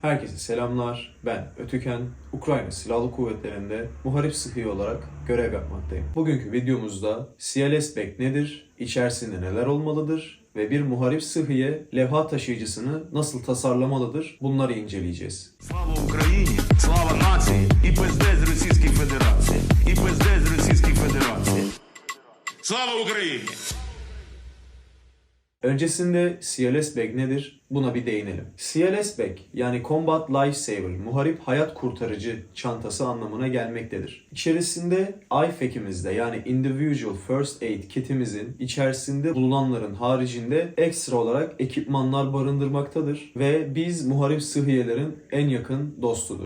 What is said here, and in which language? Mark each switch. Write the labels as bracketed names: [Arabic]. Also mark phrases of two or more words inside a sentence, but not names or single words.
[Turkish] Herkese selamlar. Ben Ötüken, Ukrayna Silahlı Kuvvetleri'nde muharip sıhhi olarak görev yapmaktayım. Bugünkü videomuzda CLS-BEC nedir, içerisinde neler olmalıdır ve bir muharip sıhhiye levha taşıyıcısını nasıl tasarlamalıdır bunları inceleyeceğiz. [Ukrainian] Слава Україні, слава нації і пизде з Російської Федерації. І пизде з Російської Федерації. Слава Україні! [Turkish] Öncesinde CLS-BEC nedir? Buna bir değinelim. CLS-BEC yani [English] Combat Lifesaver, [Turkish] muharip hayat kurtarıcı çantası anlamına gelmektedir. İçerisinde IFAK'imizde yani [English] Individual First Aid Kit'imizin [Turkish] içerisinde bulunanların haricinde ekstra olarak ekipmanlar barındırmaktadır ve biz muharip sıhhiyelerin en yakın dostudur.